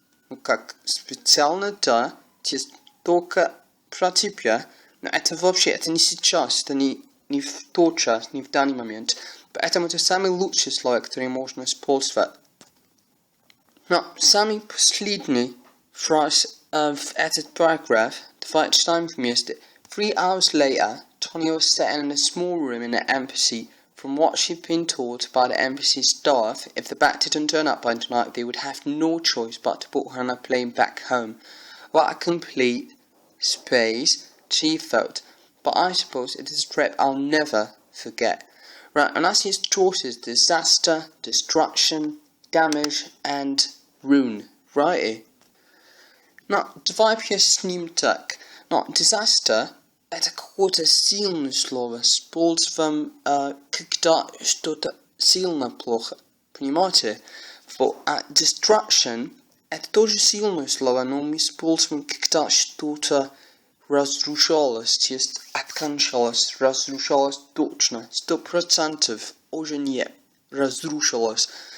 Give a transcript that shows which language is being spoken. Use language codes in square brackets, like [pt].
[ru] Ну как специально, да, только про тебя, но это вообще, это не сейчас, это не в тот час, не в данный момент. Поэтому это самый лучший слово, которое можно использовать. Но самый последний фраз в этот параграф, давайте читаем вместе. [en] 3 hours later, Tony was sitting in a small room in the embassy. From what she'd been told by the embassy staff, if the bat didn't turn up by tonight, they would have no choice but to put her on a plane back home. What a complete space, she felt. But I suppose it is a trip I'll never forget. Right, and that's his choices: disaster, destruction, damage, and ruin. Right? [ru] Но давай поясним так. Но disaster — это какое-то сильное слово, используем, когда что-то сильно плохо. Понимаете? А destruction — это тоже сильное слово, но мы используем, когда что-то разрушалось, то есть окончалось, разрушалось точно, 100%, уже нет, разрушилось.